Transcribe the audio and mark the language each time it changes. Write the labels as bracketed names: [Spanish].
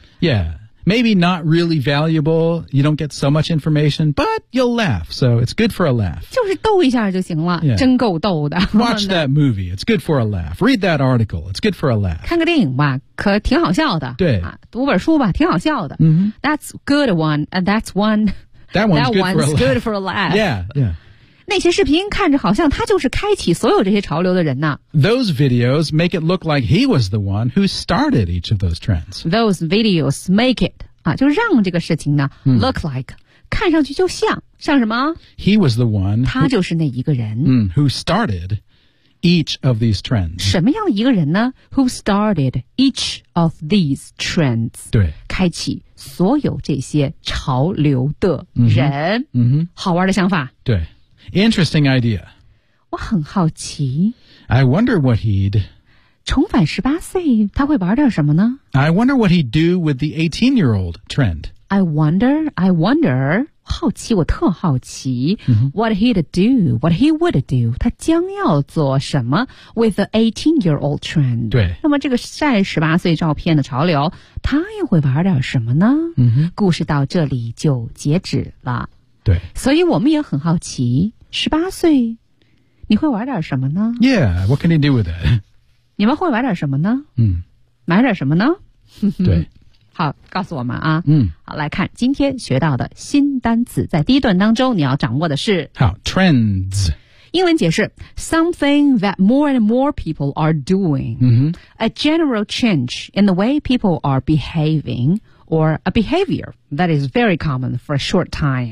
[English] Yeah Maybe not really valuable, you don't get so much information, but you'll laugh, so it's good for a laugh. [Chinese] 就是逗一下就行了、 [English] yeah. [Chinese] 真够逗的。 [English] Watch that movie, it's good for a laugh. Read that article, it's good for a laugh. [Chinese] 看个电影吧可挺好笑的。对。读本书吧挺好笑的。 [English] That's good one, and that's one. That one's good for a laugh. Good for a laugh. Yeah, yeah. [Chinese] 那些视频看着好像他就是开启所有这些潮流的人呢。 [English] Those videos make it look like he was the one who started each of those trends. Those videos make it, [Chinese] 啊，就让这个事情呢、 [English] look like, [Chinese] 看上去就像，像什么？ [English] He was the one. [Chinese] 他就是那一个人。 [English] Who started each of these trends. [Chinese] 什么样的一个人呢？ [English] Who started each of these trends. [Chinese] 对。开启所有这些潮流的人。好玩的想法。 [English] 对。Interesting idea. [Chinese] 我很好奇。 [English] I wonder what he'd... [Chinese] 重返十八岁他会玩点什么呢？ [English] I wonder what he'd do with the 18-year-old trend. I wonder, [Chinese] 好奇，我特好奇。 [English] What he'd do, what he would do, [Chinese] 他将要做什么 [English] with the 18-year-old trend. [Chinese] 对。那么这个晒十八岁照片的潮流，他又会玩点什么呢？故事到这里就截止了。对，所以我们也很好奇，十八岁，你会玩点什么呢 [English] ？Yeah, what can you do with it? [Chinese] 你们会玩点什么呢？买点什么呢？对，好，告诉我们啊。好，来看今天学到的新单词，在第一段当中你要掌握的是好 trends。英文解释 [English] ,something that more and more people are doing,、a general change in the way people are behaving, or a behavior that is very common for a short time.